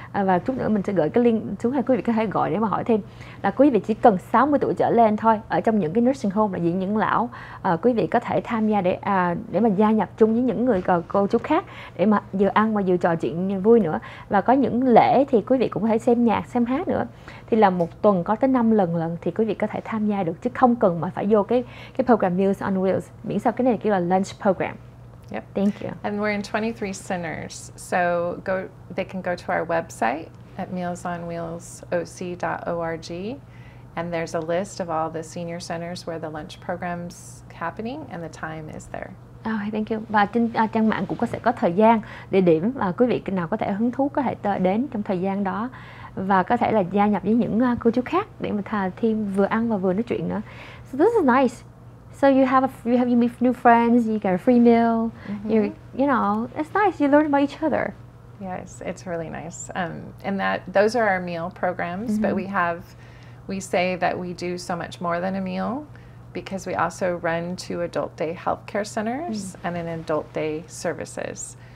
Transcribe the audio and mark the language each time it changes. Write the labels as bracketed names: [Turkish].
[Vietnamese] Và chút nữa mình sẽ gửi cái link xuống, hay quý vị có thể gọi để mà hỏi thêm. Là quý vị chỉ cần 60 tuổi trở lên thôi, ở trong những cái nursing home là những lão, quý vị có thể tham gia để mà gia nhập chung với những người cô chú khác để mà vừa ăn mà vừa trò chuyện vui nữa. Và có những lễ thì quý vị cũng có thể xem nhạc, xem hát nữa. Thì là một tuần có tới 5 lần thì quý vị có thể tham gia được, chứ không cần mà phải vô cái program Meals on Wheels, miễn sao cái này kêu là lunch program. [English] Yep. Thank you. And we're in 23 centers, so they can go to our website at mealsonwheelsoc.org, And there's a list of all the senior centers where the lunch program's happening and the time is there. Thank you. [Vietnamese] Và trên trang mạng cũng sẽ có thời gian, địa điểm và quý vị nào có thể hứng thú có thể đến trong thời gian đó và có thể là gia nhập với những cô chú khác để mà thêm vừa ăn và vừa nói chuyện nữa. [English] So this is nice. So you meet new friends, you get a free meal. You know, it's nice. You learn about each other. Yes, it's really nice. And those are our meal programs, but we say that we do so much more than a meal, because we also run 2 adult day healthcare centers and an adult day services.